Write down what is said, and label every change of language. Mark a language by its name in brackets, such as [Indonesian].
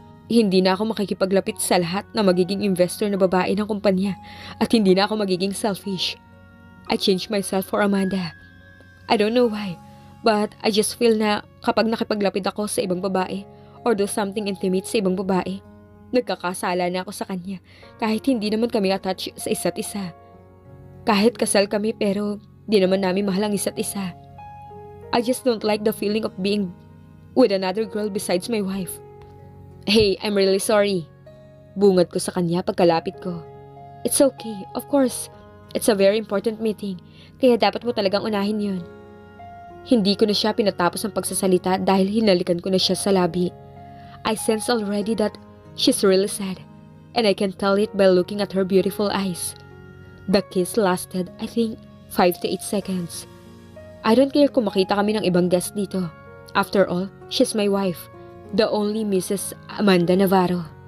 [Filipino] Hindi na ako makikipaglapit sa lahat na magiging investor na babae ng kumpanya at hindi na ako magiging selfish. [English] I changed myself for Amanda. I don't know why. But I just feel [Filipino] na kapag nakipaglapit ako sa ibang babae [English] or do something intimate [Filipino] sa ibang babae, nagkakasala na ako sa kanya kahit hindi naman kami attached sa isa't isa. Kahit kasal kami pero di naman namin mahal ang isa't isa. [English] I just don't like the feeling of being with another girl besides my wife. Hey, I'm really sorry. [Filipino] Bungad ko sa kanya pagkalapit ko. [English] It's okay, of course. It's a very important meeting, [Filipino] kaya dapat mo talagang unahin yun. Hindi ko na siya pinatapos ang pagsasalita dahil hinalikan ko na siya sa labi. [English] I sense already that she's really sad, and I can tell it by looking at her beautiful eyes. The kiss lasted, I think, 5 to 8 seconds. I don't care [Filipino] kung makita kami ng ibang guest dito. [English] After all, she's my wife, the only Mrs. Amanda Navarro.